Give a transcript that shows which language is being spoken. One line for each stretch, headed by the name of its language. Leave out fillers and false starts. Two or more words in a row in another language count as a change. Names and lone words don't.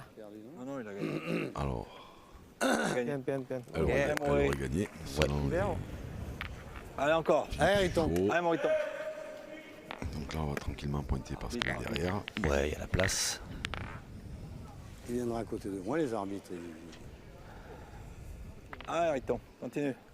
French: Non, non, il a gagné. Alors, Il a
Thai: เปลี่ย
French: gagné.
Thai: นเปลี่ยนเปลี่ยน
French: elle aurait gagné. Selon
Thai: ดีแล้ว
French: Allez, encore. Allez, Riton. Suchot. Allez, mon Riton. Donc là, on va tranquillement pointer parce qu'il est derrière. Ouais, il y a la place. Il viendra à côté de moi, les arbitres. Allez, Riton, continue.